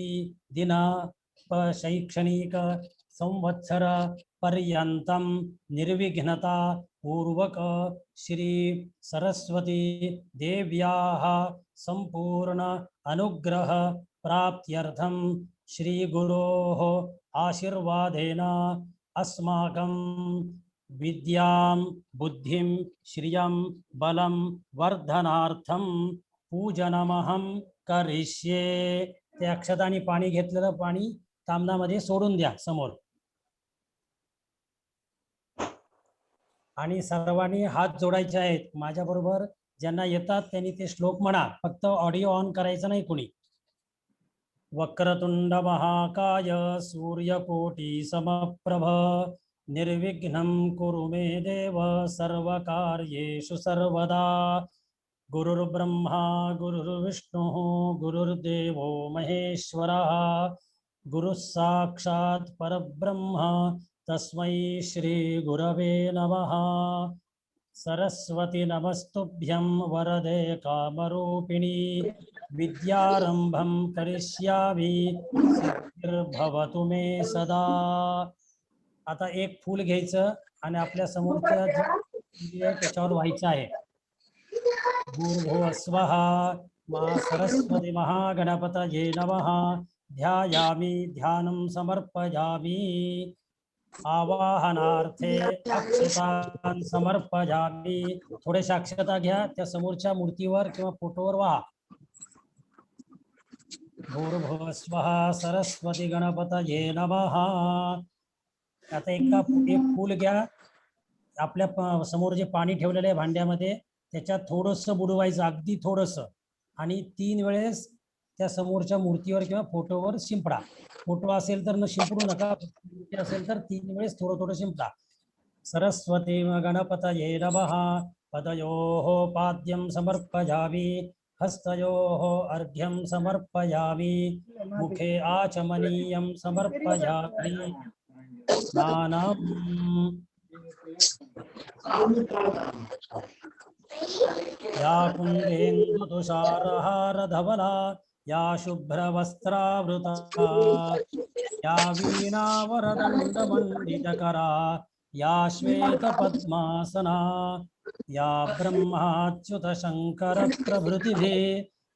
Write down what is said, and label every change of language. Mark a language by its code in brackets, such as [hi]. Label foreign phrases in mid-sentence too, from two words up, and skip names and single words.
[sa] दिन शैक्षणिक संवत्सर पर्यन्तं निर्विघ्नता पूर्वक श्री सरस्वती देव्याः संपूर्ण अनुग्रह प्राप्त्यर्थं श्री गुरोः आशीर्वादेन अस्माकं विद्यां बुद्धिं श्रियं बलं वर्धनार्थं पूजनमहं करिष्ये. [mr] ते अक्षतांनी पाणी घेतलेलं पाणी तामणामध्ये सोडून द्या समोर आणि सर्वांनी हात जोडायचे आहेत. माझ्याबरोबर ज्यांना येतात त्यांनी ते श्लोक म्हणा. फक्त [en] audio on [mr] करायचं नाही कोणी. [sa] वक्रतुंड महाकाय सूर्यकोटी समप्रभ निर्विघ्नं कुरु मे देव सर्वकार्येषु सर्वदा. गुरुर्ब्रह्मा गुरुर्विष्णुः गुरुर्देवो महेश्वरः गुरुः साक्षात् परब्रह्म तस्मै श्री गुरवे नमः. सरस्वती नमस्तुभ्यं वरदे कामरूपिणी विद्यारंभं करिष्यामि सिद्धिर्भवतु मे सदा. [mr] आता एक फूल घ्यायचं आणि आपल्या समोरच्या त्याच्यावर व्हायचं आहे. [sa] भूर्भुवः स्वः मा सरस्वती महागणपतये नमः. ध्यायामि ध्यानं समर्पयामि. आवाहनार्थे अक्षतां समर्पयामि. [mr] थोड्याशा अक्षता घ्या त्या समोरच्या मूर्तीवर किंवा फोटोवर वाहा. [sa] भूर्भुवः स्वः सरस्वती गणपतये नमः. [mr] आता एक फूल घ्या. आपल्या समोर जे पाणी ठेवलेलं आहे भांड्यामध्ये त्याच्यात थोडंसं बुडवायचं, अगदी थोडंसं, आणि 3 वेळेस त्या समोरच्या मूर्तीवर किंवा फोटोवर शिंपडा. फोटो असेल तर न शिंपडू नका, मूर्ती असेल तर 3 वेळेस थोडं थोडं शिंपडा. [sa] सरस्वती गणपतये नमः. पदयोः पाद्यं समर्पयामि. हस्तयोः अर्घ्यं समर्पयामि. मुखे आचमनीयं समर्पयामि. स्नानम्. या कुन्देन्दुतुषारहारधवला या शुभ्रवस्त्रावृता या वीणावरदण्डमण्डितकरा या श्वेतपद्मासना या ब्रह्माच्युतशङ्करप्रभृतिभिः